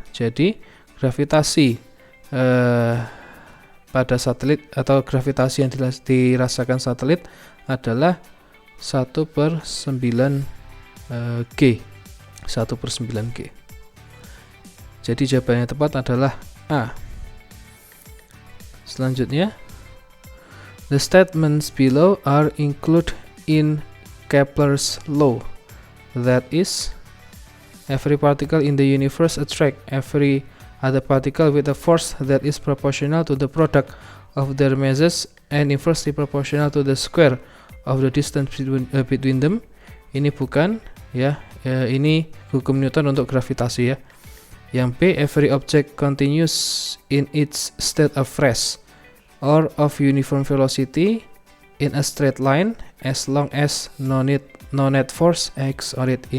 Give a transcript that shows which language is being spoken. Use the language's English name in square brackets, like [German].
[Indonesian] Jadi gravitasi pada satelit atau gravitasi yang dirasakan satelit adalah 1/9 G. 1/9 G. Jadi jawabannya tepat adalah A. Selanjutnya, [English] the statements below are included in Kepler's law. That is, every particle in the universe attracts every other particle with a force that is proportional to the product of their masses and inversely proportional to the square of the distance between them. [Indonesian] Ini bukan ya, ini hukum Newton untuk gravitasi ya. Yang B, [English] every object continues in its state of rest or of uniform velocity in a straight line as long as no net force acts on it.